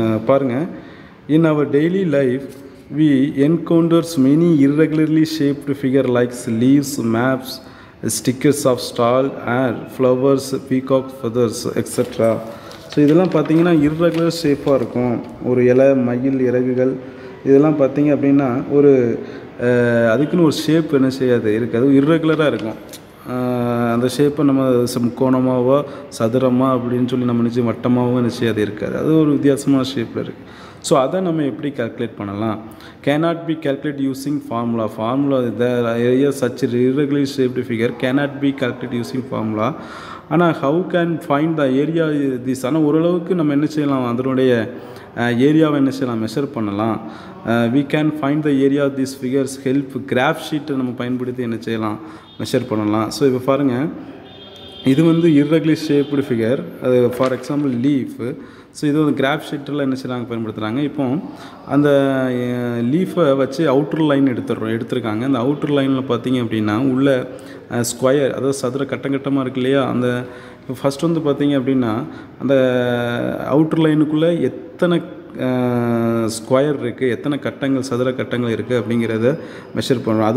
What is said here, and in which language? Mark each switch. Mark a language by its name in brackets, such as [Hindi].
[Tamil] பாருங்கள், [English] In our daily life we encounters many irregularly shaped figure like leaves, maps, stickers of star, air, flowers, peacock feathers, etc. [Tamil] So இதெல்லாம் பார்த்திங்கன்னா irregular ஷேப்பாக இருக்கும். ஒரு இலை, மயில், இறகுகள் இதெல்லாம் பார்த்திங்க அப்படின்னா ஒரு அதுக்குன்னு ஒரு ஷேப் என்ன செய்யாது இருக்காது, இர்ரெகுலராக இருக்கும். அந்த ஷேப்பை நம்ம முக்கோணமாவோ சதுரமாக அப்படின்னு சொல்லி நம்ம நினச்சி வட்டமாகவும் என்ன செய்யாது இருக்காது. அது ஒரு வித்தியாசமான ஷேப்பில் இருக்குது. ஸோ அதை நம்ம எப்படி கால்குலேட் பண்ணலாம்? [English] cannot be calculated using formula. The area such irregularly shaped figure cannot be calculated using formula. ஆனால் how can find the area this? [Tamil] ஆனால் ஓரளவுக்கு நம்ம என்ன செய்யலாம், அதனுடைய ஏரியாவை என்ன செய்யலாம், மெஷர் பண்ணலாம். [English] we can find the area of these figures help graph sheet [Tamil] நம்ம பயன்படுத்தி என்ன செய்யலாம், மெஷர் பண்ணலாம். ஸோ இப்போ பாருங்கள், இது வந்து [English] irregularly shaped figure, [Tamil] அது ஃபார் எக்ஸாம்பிள் லீஃப். ஸோ இது வந்து கிராஃப் ஷீட்டில் என்ன செய்கிறாங்க, பயன்படுத்துகிறாங்க. இப்போ அந்த லீஃபை வச்சு அவுட்டர் லைன் எடுத்துருக்காங்க. அந்த அவுட்டர் லைனில் பார்த்திங்க அப்படின்னா உள்ள ஸ்கொயர், அதாவது சதுர கட்டமாக இருக்கு இல்லையா, அந்த இப்போ ஃபஸ்ட் வந்து பார்த்திங்க அப்படின்னா அந்த அவுட்டர் லைனுக்குள்ளே எத்தனை ஸ்கொயர் இருக்குது, எத்தனை கட்டங்கள், சதுர கட்டங்கள் இருக்குது அப்படிங்கிறத மெஷர் பண்ணுறோம்.